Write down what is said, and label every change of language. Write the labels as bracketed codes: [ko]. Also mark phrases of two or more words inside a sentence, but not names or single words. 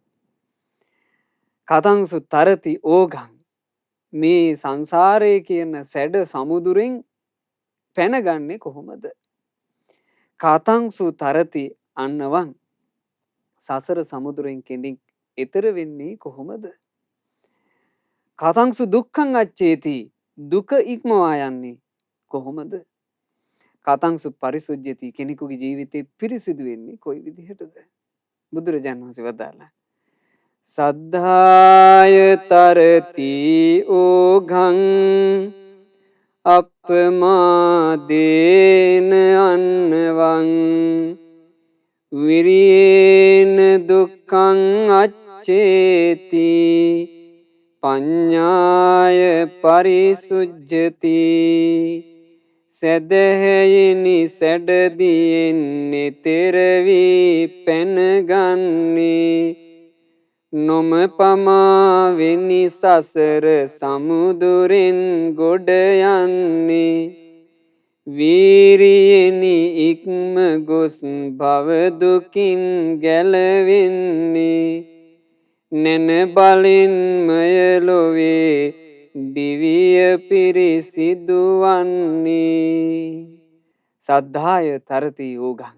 [pi] කතංසු තරති ඕගං [si] මේ සංසාරය කියන සැඩ සමුදුරෙන් පැනගන්නේ කොහොමද [pi] කතංසු තරති අන්නවන් [si] සසර සමුදුරෙන් කෙනෙක් එතර වෙන්නේ කොහොමද [pi] කතංසු දුක්ඛං අච්චේති [si] දුක ඉක්මවා යන්නේ කොහොමද [pi] කතංසු පරිසුජ්ජති [si] කෙනෙකුගේ ජීවිතේ පිරිසිදු වෙන්නේ කොයි විදිහටද බුදුරජාණන් වහන්සේ වදාළා [pi] සද්ධාය තරති ඕඝං අප්පමාදේන අන්නවං විරියේන දුක්ඛං අච්චේති පඤ්ඤාය පරිසුජ්ජති [si] සදහෙයිනි සැඩදියෙන් නිතර වී පැනගන්නේ නොම පමාවෙනි සසර සමුදුරෙන් ගොඩ යන්නේ වීරියෙනි ඉක්ම ගොස් භව දුකින් ගැලවෙන්නේ නැන බලින්මය ලොවේ දිවිය පිරිසිදු වන්නේ [pi] සද්ධාය තරති යෝගං